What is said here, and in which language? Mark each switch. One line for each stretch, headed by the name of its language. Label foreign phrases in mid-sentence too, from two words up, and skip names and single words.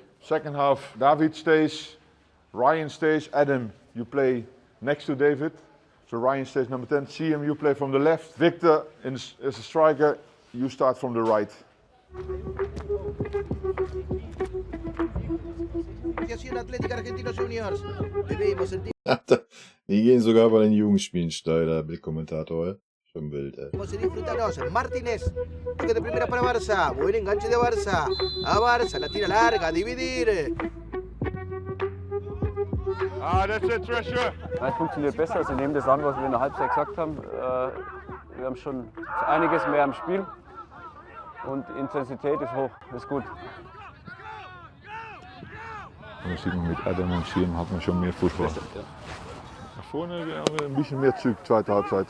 English: Second half, David stays, Ryan stays, Adam, you play next to David. So Ryan stays number 10, CM, you play from the left. Victor, as a striker, you start from the right.
Spanish: Atlética Argentinos Juniors. Bebemos el
German: Die gehen sogar bei den Jugendspielen steil, der Bildkommentator. Schon wild, ey.
Spanish: Vamos a disfrutarnos. Martínez, toque de primera para Barça. Buen enganche de Barça. A Barça, la tira larga, dividir.
English: That's it, Treasure.
German: Es funktioniert besser. Sie nehmen das an, was wir in der Halbzeit gesagt haben. Wir haben schon einiges mehr im Spiel und die Intensität ist hoch, ist gut. Man sieht man mit Adam und CM hat man schon mehr Fußball. Nach vorne haben wir ein bisschen mehr Zug, zweite Halbzeit.